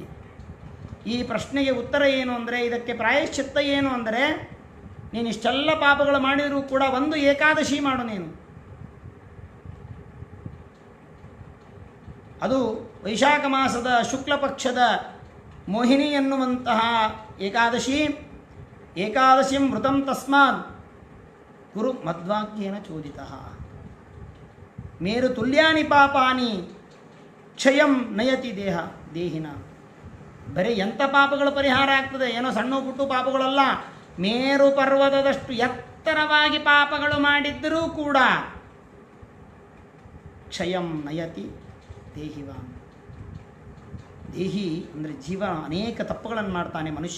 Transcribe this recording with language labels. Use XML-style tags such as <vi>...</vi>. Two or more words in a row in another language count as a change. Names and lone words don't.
<kn>ಈ ಪ್ರಶ್ನೆಗೆ ಉತ್ತರ ಏನು ಅಂದರೆ, ಇದಕ್ಕೆ ಪ್ರಾಯಶ್ಚಿತ್ತ ಏನು ಅಂದರೆ, ನೀನು ಇಷ್ಟೆಲ್ಲ ಪಾಪಗಳು ಮಾಡಿದರೂ ಕೂಡ ಒಂದು ಏಕಾದಶಿ ಮಾಡು ನೀನು. ಅದು ವೈಶಾಖ ಮಾಸದ ಶುಕ್ಲ ಪಕ್ಷದ ಮೋಹಿನಿ ಎನ್ನುವಂತಹ</kn> <sa>ಏಕಾದಶಿಂ ವೃತಂ ತಸ್ಮಾತ್ ಕುರು ಮದ್ವಾಕ್ಯೇನ ಚೋದಿತಃ ಮೇರು ತುಲ್ಯಾನಿ ಪಾಪಾನಿ ಕ್ಷಯಂ ನಯತಿ ದೇಹಿನ.</sa> <kn>ಬರೀ ಎಂಥ ಪಾಪಗಳು ಪರಿಹಾರ ಆಗ್ತದೆ, ಏನೋ ಸಣ್ಣ ಪುಟ್ಟು ಪಾಪಗಳಲ್ಲ, ಮೇರು ಪರ್ವತದಷ್ಟು ಎತ್ತರವಾಗಿ ಪಾಪಗಳು ಮಾಡಿದ್ದರೂ ಕೂಡ</kn> <sa>ಕ್ಷಯಂ ನಯತಿ ದೇಹಿವಾನ್.</sa> <kn>ದೇಹಿ ಅಂದರೆ ಜೀವ ಅನೇಕ ತಪ್ಪುಗಳನ್ನು ಮಾಡ್ತಾನೆ ಮನುಷ್ಯ.</kn>